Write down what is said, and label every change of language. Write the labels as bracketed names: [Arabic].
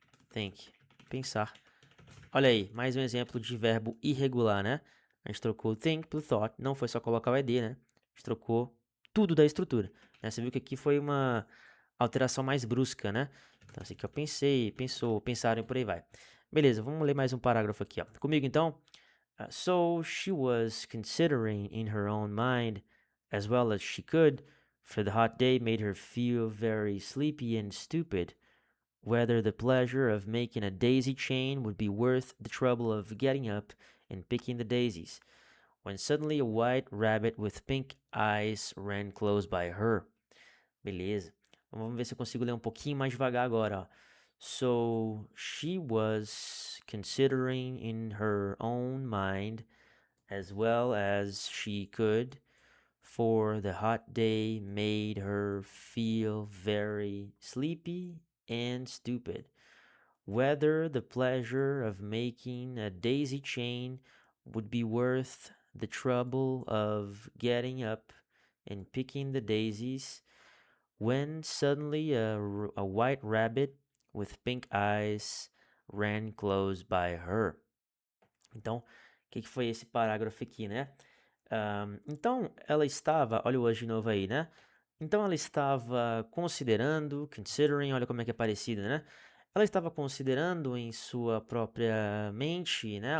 [Portuguese] Think, pensar. Olha aí, mais um exemplo de verbo irregular, né? A gente trocou o think pelo thought, não foi só colocar o ed, né? A gente trocou tudo da estrutura, né? Você viu que aqui foi uma alteração mais brusca, né? Então, assim que eu pensei, pensou, pensaram e por aí vai. Beleza, vamos ler mais um parágrafo aqui, ó. Comigo então. [English] So she was considering in her own mind, as well as she could, for the hot day made her feel very sleepy and stupid. whether the pleasure of making a daisy chain would be worth the trouble of getting up and picking the daisies, when suddenly a white rabbit with pink eyes ran close by her. [Portuguese] Beleza. Vamos ver se eu consigo ler um pouquinho mais devagar agora, ó. [English] So she was considering in her own mind as well as she could, for the hot day made her feel very sleepy and stupid, whether the pleasure of making a daisy chain would be worth the trouble of getting up and picking the daisies, when suddenly a white rabbit with pink eyes ran close by her. [Portuguese] Então, o que foi esse parágrafo aqui, né? Então, ela estava, olha o hoje de novo aí, né? Então, ela estava considerando, considering, olha como é que é parecido, né? Ela estava considerando em sua própria mente, né?